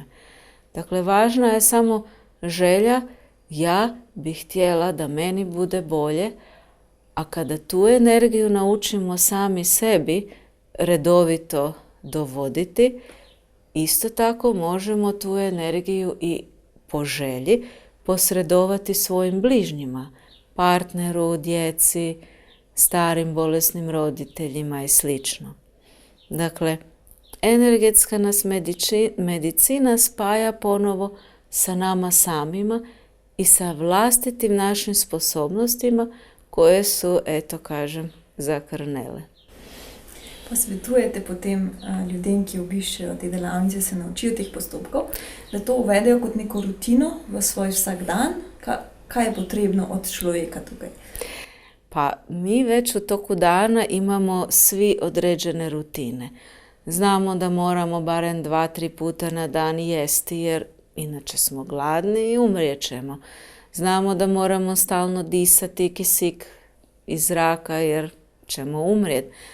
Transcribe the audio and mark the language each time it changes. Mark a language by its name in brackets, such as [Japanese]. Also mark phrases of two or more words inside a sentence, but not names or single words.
[Croatian] Dakle, važna je samo želja, ja bih htjela da meni bude bolje, a kada tu energiju naučimo sami sebi redovito dovoditi, isto tako možemo tu energiju i po želji posredovati svojim bližnjima, partneru, djeci, starim bolesnim roditeljima i sl. Dakle, energetska nas medicina spaja ponovo sa nama samima i sa vlastitim našim sposobnostima koje su, eto kažem, zakrnele. [Slovenian] Posvetujete potem ljudem, ki obiščejo te delavnice, se naučijo teh postopkov, da to uvedejo kot neko rutino v svoj vsakdan? Kaj je potrebno od človeka tukaj? [Croatian] Pa mi već u toku dana imamo svi određene rutine. Znamo da moramo barem 2-3 puta na dan jesti jer inače smo gladni i umrijet ćemo. Znamo da moramo stalno disati kisik iz zraka jer ćemo umrijeti.